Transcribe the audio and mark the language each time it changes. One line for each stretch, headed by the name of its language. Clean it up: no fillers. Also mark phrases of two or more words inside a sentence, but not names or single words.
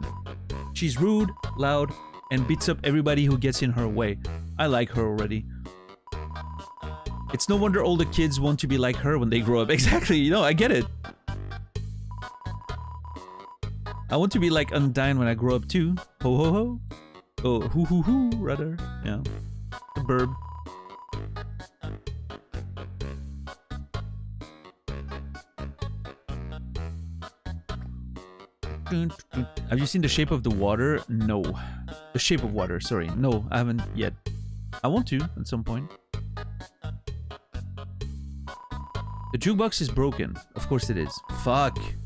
English: She's rude, loud, and beats up everybody who gets in her way. I like her already. It's no wonder all the kids want to be like her when they grow up. Exactly, you know, I get it. I want to be like Undine when I grow up too. Ho ho ho. Oh, hoo hoo hoo, rather. Yeah. The burb. Have you seen The Shape of the Water? No. The Shape of Water, sorry. No, I haven't yet. I want to at some point. The jukebox is broken. Of course it is. Fuck.